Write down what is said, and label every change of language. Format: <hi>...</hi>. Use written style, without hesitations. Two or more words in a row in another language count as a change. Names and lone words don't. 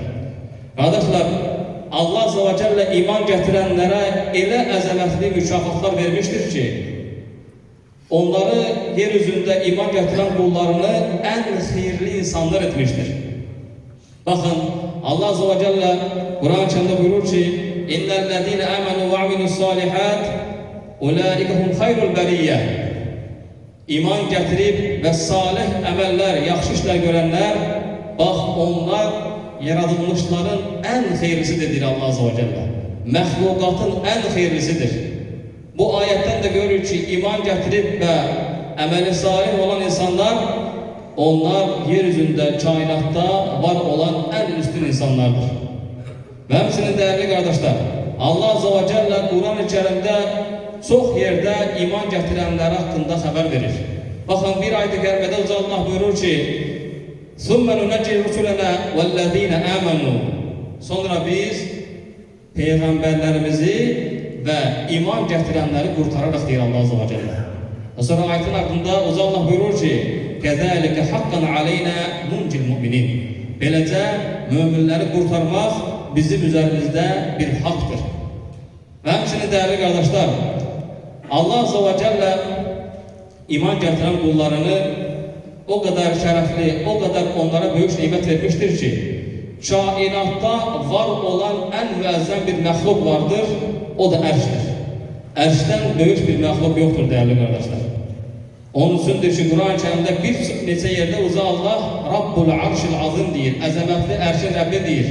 <tr>Kardeşler, Allah</tr> <ar>عز وجل</ar> <tr>iman getirenlere</tr> <az>elə əzəmətli mükafatlar</az> <tr>vermiştir ki, onları yeryüzünde iman getiren kullarını en hayırlı insanlar etmiştir. Bakın Allah</tr> <ar>عز وجل</ar> <tr>Kur'an-ı Kerim'de buyurur ki</tr> <ar>إن الذين آمنوا وعملوا الصالحات أولئك هم خير البرية.</ar> <az>İman gətirib və salih əməllər, yaxşı işlər görənlər, bax onlar yaradılmışların ən xeyirlisidir, deyir Allah</az> <ar>عز وجل.</ar> <az>Məxluqatın ən xeyirlisidir. Bu ayətdən də görürük ki, iman gətirib və əməli salih olan insanlar, onlar yeryüzündə, kainatda var olan ən üstün insanlardır. Və həmçinin dəyərli qardaşlar, Allah</az> <ar>عز وجل</ar> <az>Quran-ı Kerimdə çox yerdə iman gətirənləri haqqında xəbər verir. Baxın, bir ayet-i kərimədə Allah buyurur ki,</az> <ar>ثُمَّ نُنَجِّي رُسُلَنَا وَالَّذ۪ينَ آمَنُوا.</ar> <az>Sonra biz peyğəmbərlərimizi və iman gətirənləri qurtararıq, deyir Allah</az> <ar>عز وجل.</ar> <az>Sonra ayetin ardında Allah buyurur ki,</az> <ar>كَذَٰلِكَ حَقًّا عَلَيْنَا نُنْجِ الْمُؤْمِنِينَ.</ar> <az>Beləcə möminləri qurtarmaq bizim üzerimizdə bir haqdır. Və həmçinin dəyərli qardaşlar, Allah</az> <ar>عز وجل</ar> <az>iman gətirən qullarını</az> <tr>o kadar</tr> <az>şərəfli,</az> <tr>o kadar</tr> <az>onlara böyük nimət</az> <tr>vermiştir ki,</tr> <az>kainatda var olan ən müəzzəm bir məxluq vardır, o da ərşdir. Ərşdən böyük bir məxluq yoxdur, dəyərli qardaşlar. Onun üçündür ki, Quran-ı Kerimdə bir neçə yerdə Allah</az> <ar>رب العرش العظيم</ar> <az>deyir, əzəmətli ərşin Rəbbi deyir.</az>